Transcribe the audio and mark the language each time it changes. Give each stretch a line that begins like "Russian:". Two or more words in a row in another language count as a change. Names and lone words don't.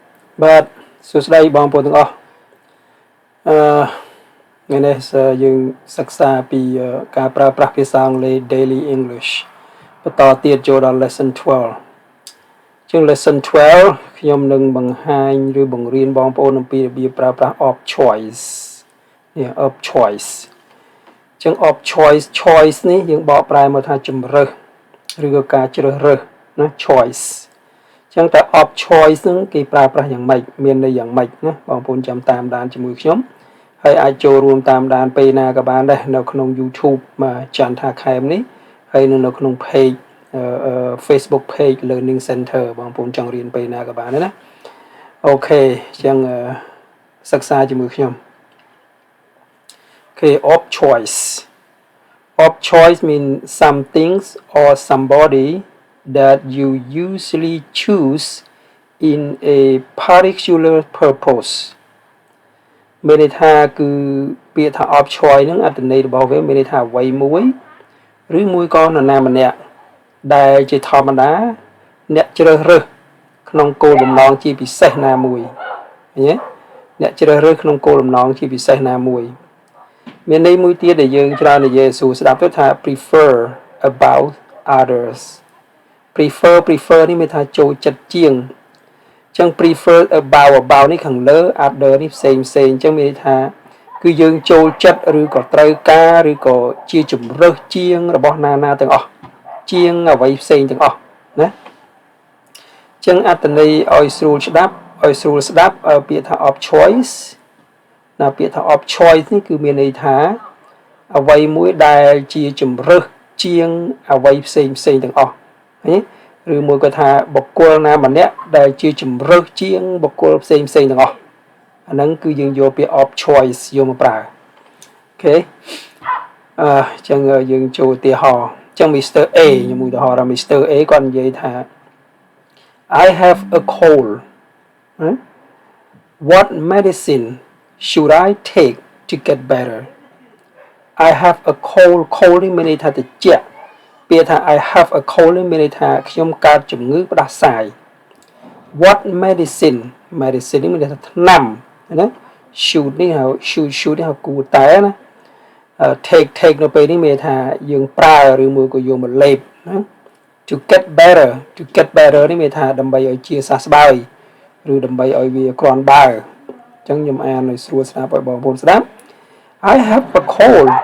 Khmer: បាទសួស្តីបងប្អូនទាំងអស់ថ្ងៃនេះយើងសិក្សាពីការប្រើប្រាស់ភាសាអង់គ្លេស
English: Daily English
Khmer: បន្តទៀតចូលដល់ Lesson 12 ជាង Lesson 12 ខ្ញុំនឹងបង្ហាញ ឬបង្រៀនបងប្អូនអំពីរបៀបប្រើប្រាស់
English: of choice
Khmer: នេះ
English: of choice
Khmer: ជាង
English: of choice
Khmer: នេះយើងបកប្រែមកថា ជំរើសឬក៏ការជ្រើសរើសណា choiceចឹងតែ
English: of choice
Khmer: ហ្នឹងគេប្រើប្រាស់យ៉ាងម៉េចមានន័យយ៉ាងម៉េចណាបងប្អូនចាំតាមដានជាមួយខ្ញុំហើយអាចចូលរួមតាមដានពេលណាក៏បានដែរនៅក្នុង YouTube មក Chantha Khem នេះហើយនៅក្នុង page Facebook page Learning Center បងប្អូនចង់រៀនពេលណាក៏បានដែរណាអូខេចឹងសិក្សាជាមួយខ្ញុំអូខេ of
English: choice mean some things or somebody that you usually choose in a particular purpose
Khmer: មានន័យថាគឺពាក្យថា
English: of choice
Khmer: ហ្នឹងអត្ថន័យរបស់វាមានន័យថាអ្វីមួយឬមួយក៏នរណាម្នាក់ដែលជាធម្មតាអ្នកជ្រើសរើសក្នុងគោលបំណងជាពិ សេសណាមួយឃើញទេអ្នកជ្រើសរើសក្នុងគោលបំណងជាពិសេសណាមួយមានន័យមួយទៀតដែលយើងច្រើននិយាយសួរស្ដាប់ទៅថា
English: prefer about others
Khmer: prefer នេះមានថាចូលចិត្តជាងអញ្ចឹង prefer about នេះខាងលើ other នេះផ្សេងអញ្ចឹងមានន័យថាគឺយើងចូលចិត្តឬក៏ត្រូវការឬក៏ជាជំរើសជាងរបស់ណា ទាំងអស់ជាងអ្វីផ្សេងទាំងអស់ណាអញ្ចឹងអត្ថន័យឲ្យស្រួលស្ដាប់ពាក្យថា
English: of choice
Khmer: ណាពាក្យថា
English: of choice
Khmer: នេះគឺមានន័យថាអ្វីមួយដែលជាជំរើសជាងអ្វីផ្សេងទាំងអស់ឃើញឬមួយក៏ថាបុគ្គលណាម្នាក់ដែលជាជំរើសជាងបុគ្គលផ្សេងទាំងអស់អាហ្នឹងគឺយើងយកពាក្យ
English: of choice
Khmer: យកមកប្រើអូខេអញ្ចឹងយើងចូលឧទាហរណ៍អញ្ចឹង Mr. A ខ្ញុំឧទាហរណ៍ថា Mr. A គាត់និយាយថា
English: I have a cold what medicine should I take to get better I have a cold
Khmer: នេះមានន័យថាត្រជា ក់ពាក្យថា
English: I have a cold
Khmer: នេះមានន័យថាខ្ញុំកើតជំងឺផ្ដាសាយ
English: what medicine
Khmer: នេះមានន័យថាថ្នាំណា should នេះហៅ should នេះហៅគួរតែណាtake នៅពេលនេះមានថាយើងប្រើឬមួយក៏យកមកលេបណា
English: to get better
Khmer: នេះមានថាដើម្បីឲ្យជាសះស្បើយឬដើម្បីឲ្យវាគ្រាន់បើអញ្ចឹងខ្ញុំអានឲ្យស្រួលស្ដាប់ឲ្យបងប្អូនស្ដាប់
English: I have a cold